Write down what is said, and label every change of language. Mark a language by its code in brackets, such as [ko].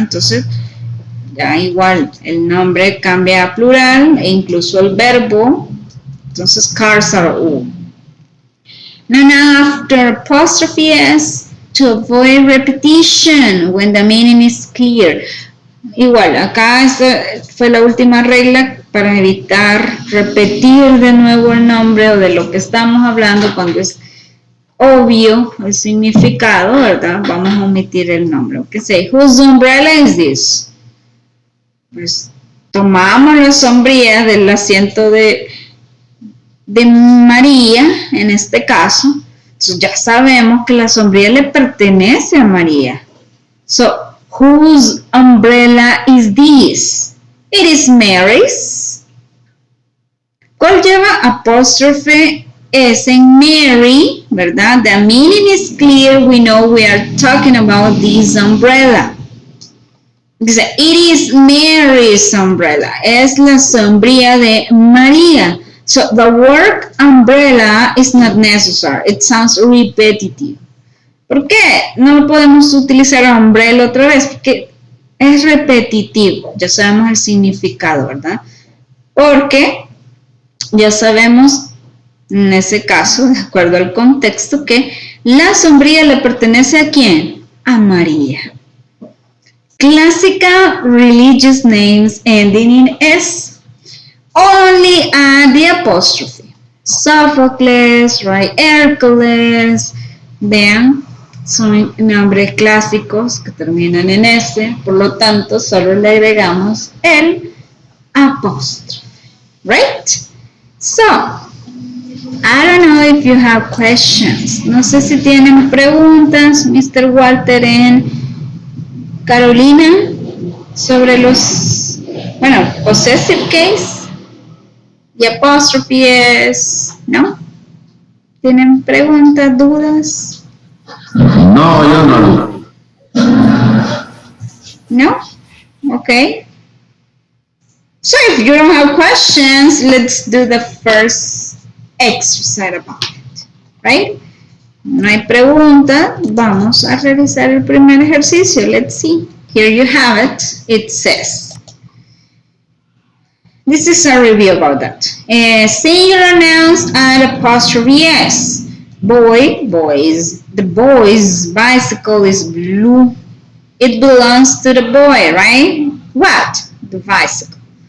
[es] Entonces, ya igual, el nombre cambia a plural e incluso el verbo. Entonces, [en] cars are old. Now, after apostrophe S, to avoid repetition when the meaning is clear. [es] Igual, acá esta fue la última regla para evitar repetir de nuevo el nombre o de lo que estamos hablando cuando es obvio el significado, ¿verdad? Vamos a omitir el nombre. [en] Okay, say, whose umbrella is this? [es] Pues tomamos la sombrilla del asiento de María, en este caso. Entonces ya sabemos que la sombrilla le pertenece a María. [en] So, whose umbrella is this? It is Mary's. [es] ¿Cuál lleva apóstrofe S en Mary? ¿Verdad? [en] The meaning is clear. We know we are talking about this umbrella. [es] Dice, [en] it is Mary's umbrella. [es] Es la sombrilla de María. [en] So the word umbrella is not necessary. It sounds repetitive. [es] ¿Por qué no podemos utilizar umbrella otra vez? Porque es repetitivo. Ya sabemos el significado, ¿verdad? Porque ya sabemos, en ese caso, de acuerdo al contexto, que la sombrilla le pertenece ¿a quién? A María. [en] Classical religious names ending in S. Only add the apostrophe. Sophocles, right? [es] Hércules. Vean, son nombres clásicos que terminan en S, por lo tanto, solo le agregamos el apóstrofe. [en] Right? So, I don't know if you have questions. [es] No sé si tienen preguntas, Mr. [en] Walter and Carolina, [es] sobre los, [en] possessive case. [es] Y apóstrofe es, ¿no? ¿Tienen preguntas, dudas? No, yo no. [en] No? Okay. So if you don't have questions, let's do the first exercise about it, right? [es] No hay pregunta, vamos a realizar el primer ejercicio. [en] Let's see. Here you have it. It says, this is a review about that. Singular nouns add apostrophe S. Boy, boys. The boy's bicycle is blue. It belongs to the boy, right? What? The bicycle.